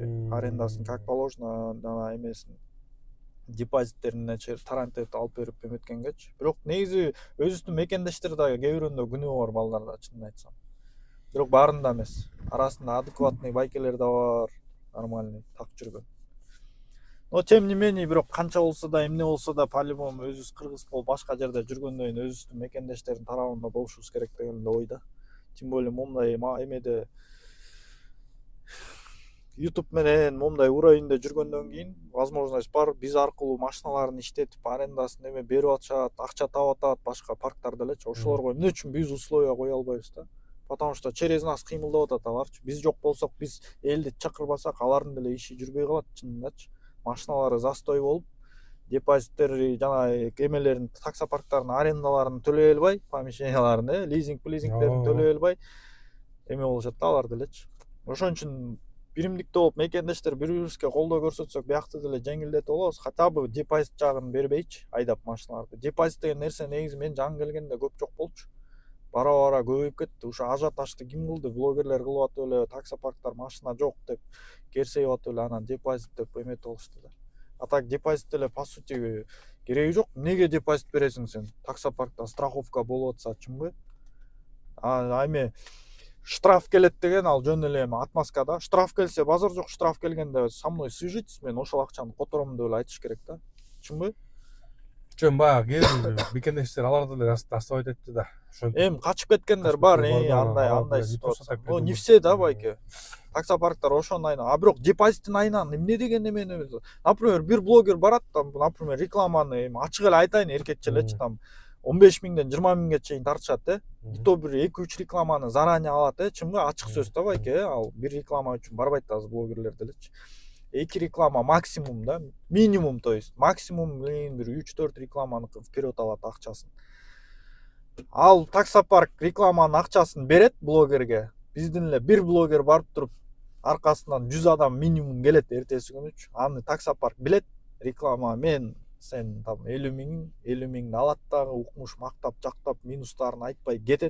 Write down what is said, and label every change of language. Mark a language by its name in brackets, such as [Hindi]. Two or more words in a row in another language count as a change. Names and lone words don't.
[Kyrgyz] Арендасын как положено, жана эмесин депозиттерине тарант этип алып берип эметкенгечи. Бирок негизи өзүбүздүн мекендештер дагы кээ бирөөндө күнөө бар балдарда, чынын айтсам. Бирок баарында эмес. Арасында адекватный байкелер да бар, [Russian] нормальный так [Kyrgyz] жүргөн. [Russian] Но тем не менее, [Kyrgyz] бирок канча болсо да, эмне болсо да, по-любому өзүбүз кыргыз болуп башка жерде жүргөндөн кийин өзүбүздүн мекендештердин тарабында болушубуз керек деген эле ойда. [Russian] Тем более [Kyrgyz] момундай эмеде YouTube менен момундай уровеньде жүргөндөн кийин возможность бар, биз аркылуу машиналарын иштетип арендасын эме берип атышат, акча таап атат башка парктар делечи. Ошолорго эмне үчүн биз условия кое албайбыз да? [Russian] Потому что через нас [Kyrgyz] кыймылдап атат аларчы. Биз жок болсок, биз элди чакырбасак, алардын деле иши жүрбөй калат чынындачы. Машиналары застой болуп, депозиттери жана эмелерин, таксопарктардын арендаларын төлөй албай, помещенияларын, лизингтерин төлөй албай эме болушат да алар делечи. Ошон үчүн биримдикте болуп мекендештер бири-бирибизге колдоо көрсөтсөк, биякта деле жеңилдетип алабыз. [Russian] Хотя бы [Kyrgyz] депозит жагын бербейчи айдап машиналарды. Депозит деген нерсе негизи мен жаңы келгенде көп жок болчу. Бара көбөйүп кетти. Ушу ажиотажды ким кылды? Блогерлер кылып атып эле, таксопарктар машина жок деп керсейип атып эле, анан депозит деп эметип алышты да. А так депозит деле [Russian] по сути [Kyrgyz] кереги жок. Эмнеге депозит бересиң сен? Таксопаркта страховка болуп атса чынбы? Эми штраф келет деген ал жөн эле эми отмазкада. Штраф келсе базар жок, штраф келгенде [Russian] со мной свяжитесь, [Kyrgyz] мен ошол акчаны котором деп эле айтыш керек да. Чынбы? Жөн баягы мекендештер аларды деле доставать этти да. Эми качып кеткендер бар, андай ситуация. [Russian] Но не все да байке. [Kyrgyz] Таксопарктар ошонун айынан. Бирок депозиттин айынан эмне деген эмени? Например, бир блогер барат там, например, рекламаны эми ачык эле айтайын, эркекче элечи там 15 миңден 20 миңге чейин тартышат [Russian] и то [Kyrgyz] бир 2-3 рекламаны заранее алат чымгы ачык сөз да байке ал бир реклама үчүн барбайт азыр блогерлер делечи 2 реклама максимум да минимум, [Russian] то есть [Kyrgyz] максимум бир 3-4 рекламаны вперед алат акчасын. Ал таксопарк рекламанын акчасын берет блогерге. Биздин эле бир блогер барып туруп аркасынан 100 адам минимум келет эртеси күнүчү. Аны таксопарк билет. Реклама мен сен там 50 миңди алат дагы укмуш мактап жактап минустарын айтпай кетет.